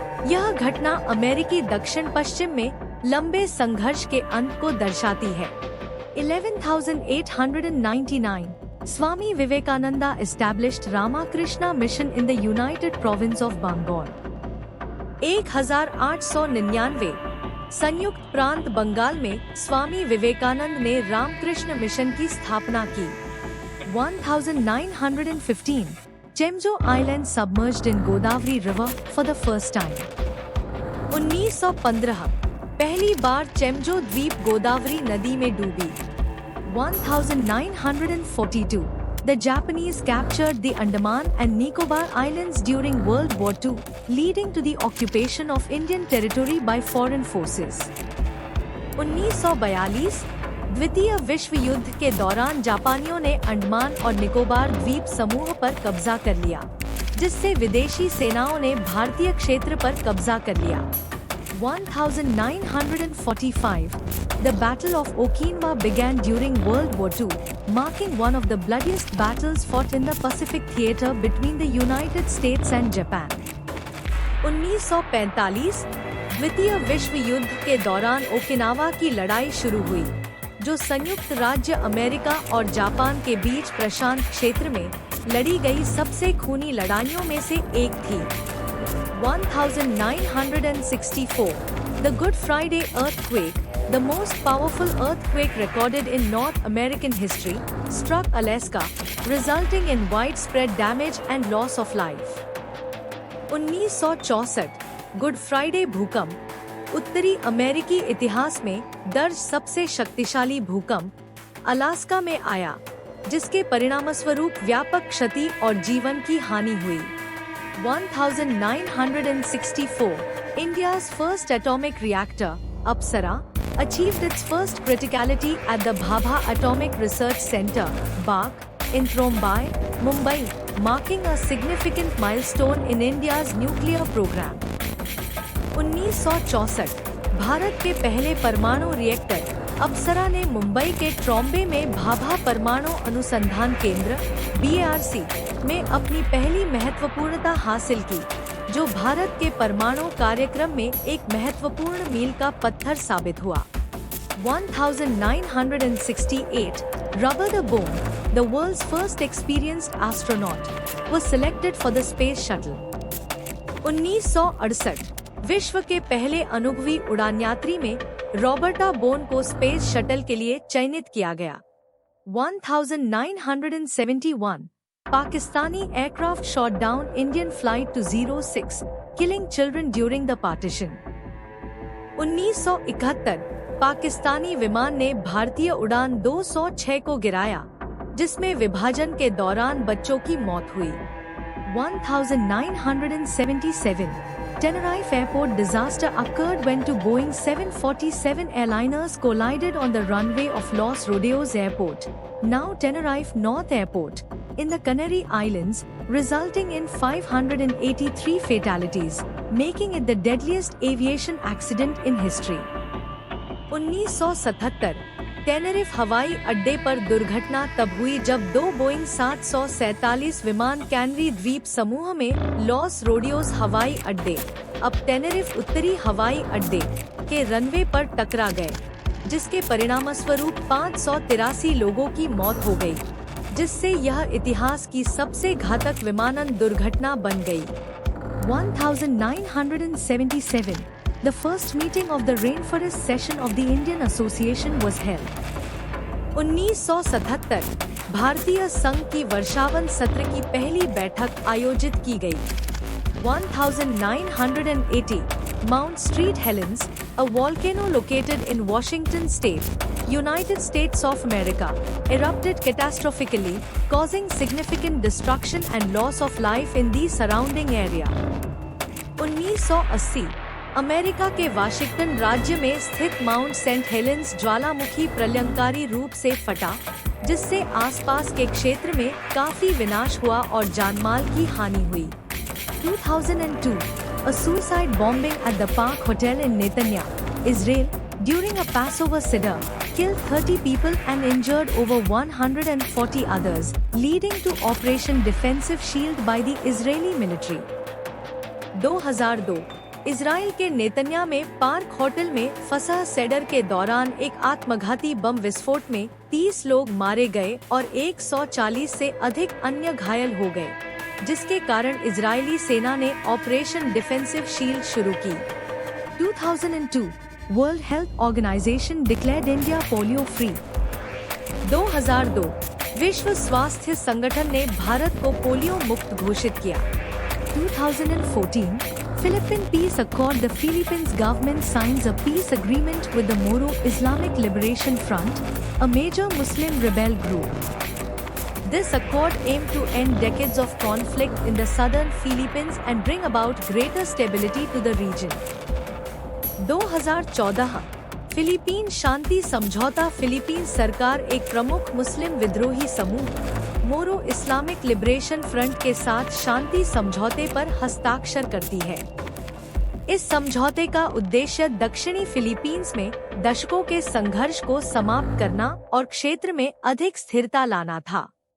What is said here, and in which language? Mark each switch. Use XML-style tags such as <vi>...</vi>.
<hi>यह घटना अमेरिकी दक्षिण पश्चिम में लंबे संघर्ष के अंत को दर्शाती है।</hi> <en>11,899 Swami Vivekananda established Ramakrishna Mission in the United Province of Bengal.</en> <hi>1899 संयुक्त प्रांत बंगाल में स्वामी विवेकानंद ने रामकृष्ण मिशन की स्थापना की।</hi> <en>1915 Chemjo Island submerged in Godavari River for the first time.</en> <hi>1915 पहली बार चेमजो द्वीप गोदावरी नदी में डूबी।</hi> <en>1942 The Japanese captured the Andaman and Nicobar Islands during World War II, leading to the occupation of Indian territory by foreign forces.</en> <hi>1942 द्वितीय विश्व युद्ध के दौरान जापानियों ने अंडमान और निकोबार द्वीप समूह पर कब्जा कर लिया, जिससे विदेशी सेनाओं ने भारतीय क्षेत्र पर कब्जा कर लिया।</hi> <en>1945 The Battle of Okinawa began during World War II, marking one of the bloodiest battles fought in the Pacific Theater between the United States and Japan.</en> <hi>1945 द्वितीय विश्व युद्ध के दौरान ओकिनावा की लड़ाई शुरू हुई, जो संयुक्त राज्य अमेरिका और जापान के बीच प्रशांत क्षेत्र में लड़ी गई सबसे खूनी लड़ाइयों में से एक थी।</hi> <en>1964, the Good Friday earthquake, the most powerful earthquake recorded in North American history, struck Alaska, resulting in widespread damage and loss of life.</en> <hi>1964 good Friday भूकंप, उत्तरी अमेरिकी इतिहास में दर्ज सबसे शक्तिशाली भूकंप, अलास्का में आया, जिसके परिणामस्वरूप व्यापक क्षति और जीवन की हानि हुई।</hi> <en>1964, India's first atomic reactor, Apsara, achieved its first criticality at the Bhabha Atomic Research Center, BARC, in Mumbai, Mumbai, marking a significant milestone in India's nuclear program.</en> <hi>1964, Bharat के पहले परमाणु रिएक्टर अप्सरा ने मुंबई के ट्रॉम्बे में भाभा परमाणु अनुसंधान केंद्र BARC में अपनी पहली महत्वपूर्णता हासिल की, जो भारत के परमाणु कार्यक्रम में एक महत्वपूर्ण मील का पत्थर साबित हुआ।</hi> <en>1968, Robert the Bone, the world's first experienced astronaut, was selected for the space shuttle.</en> <hi>1968, विश्व के पहले अनुभवी उड़ानयात्री में रॉबर्टा बोन को स्पेस शटल के लिए चयनित किया गया।</hi> <en>1971, Pakistani aircraft shot down Indian flight 206, killing children during the partition.</en> <hi>1971, Pakistani विमान ने भारतीय उड़ान 206 को गिराया, जिसमें विभाजन के दौरान बच्चों की मौत हुई।</hi> <en>1977, Tenerife Airport disaster occurred when two Boeing 747 airliners collided on the runway of Los Rodeos Airport, now Tenerife North Airport, in the Canary Islands, resulting in 583 fatalities, making it the deadliest aviation accident in history.</en> <hi>1977, Tenerife हवाई अड्डे पर दुर्घटना तब हुई जब दो Boeing 747 विमान canary द्वीप समूह में लॉस रोडियोस हवाई अड्डे, अब टेनेरिफ उत्तरी हवाई अड्डे, के रनवे पर टकरा गए, जिसके परिणामस्वरूप 583 लोगों की मौत हो गई, जिससे यह इतिहास की सबसे घातक विमानन दुर्घटना बन गई।</hi> <en>1977, the first meeting of the Rainforest Session of the Indian Association was held.</en> <hi>1977, भारतीय संघ की वर्षावन सत्र की पहली बैठक आयोजित की गई।</hi> <en>1980, Mount St. Helens, a volcano located in Washington State, United States of America, erupted catastrophically, causing significant destruction and loss of life in the surrounding area.</en> <hi>1980, America के वाशिंगटन राज्य में स्थित माउंट सेंट हेलेंस ज्वालामुखी प्रलयंकारी रूप से फटा, जिससे आसपास के क्षेत्र में काफी विनाश हुआ और जानमाल की हानि हुई।</hi> <en>2002, a suicide bombing at the Park Hotel in Netanya, Israel, during a Passover Seder, killed 30 people and injured over 140 others, leading to Operation Defensive Shield by the Israeli military.</en> <hi>2002, Israel के नेतन्या में पार्क होटल में फसह shader के दौरान एक आत्मघाती बम विस्फोट में 30 लोग मारे गए और 140 से अधिक अन्य घायल हो गए, जिसके कारण इजरायली सेना ने ऑपरेशन डिफेंसिव शील्ड शुरू की।</hi> <en>2002, World Health Organization declared India polio free.</en> <hi>2002, विश्व स्वास्थ्य संगठन ने भारत को पोलियो मुक्त घोषित किया।</hi> <en>2014, Philippine Peace Accord. The Philippines government signs a peace agreement with the Moro Islamic Liberation Front, a major Muslim rebel group. This accord aimed to end decades of conflict in the southern Philippines and bring about greater stability to the region.</en> <hi>2014, Philippine शांति समझौता। Philippine सरकार एक प्रमुख मुस्लिम विद्रोही समूह मोरो Islamic liberation front के साथ शांति समझौते पर हस्ताक्षर करती है। इस समझौते का उद्देश्य दक्षिणी फिलीपींस में दशकों के संघर्ष को समाप्त करना और क्षेत्र में अधिक स्थिरता लाना था।</hi>